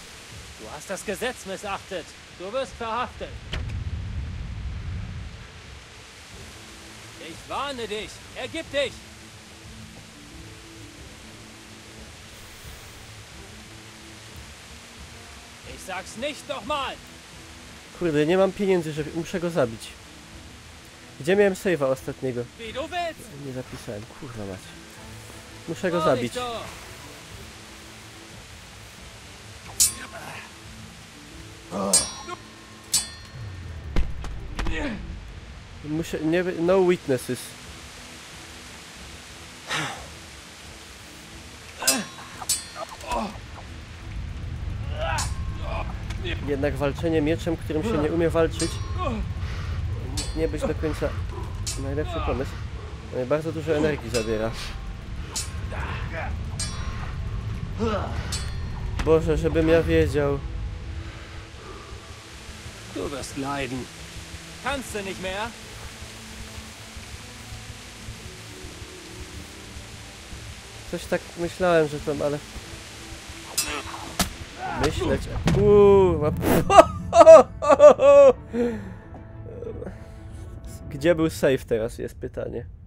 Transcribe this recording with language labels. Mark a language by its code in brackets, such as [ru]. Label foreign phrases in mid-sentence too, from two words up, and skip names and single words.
[de] Du hast das Gesetz missachtet. Du wirst verhaftet. Ich warne dich. Ergib dich. Ich sag's nicht nochmal. [pl] Kurde, nie mam pieniędzy, żeby... Muszę go zabić. Gdzie miałem save'a ostatniego? [de] Wie du willst. [pl] Nie zapisałem, kurwa mać. Muszę go zabić. Muszę... Nie... [en] No witnesses. [pl] Jednak walczenie mieczem, którym się nie umie walczyć, nie być do końca najlepszy pomysł. Bardzo dużo energii zabiera. Boże, żebym ja wiedział. [de] Du wirst leiden. Kannst du nicht mehr? [pl] Coś tak myślałem, że tam, ale... Myśleć... Gdzie był save teraz, jest pytanie.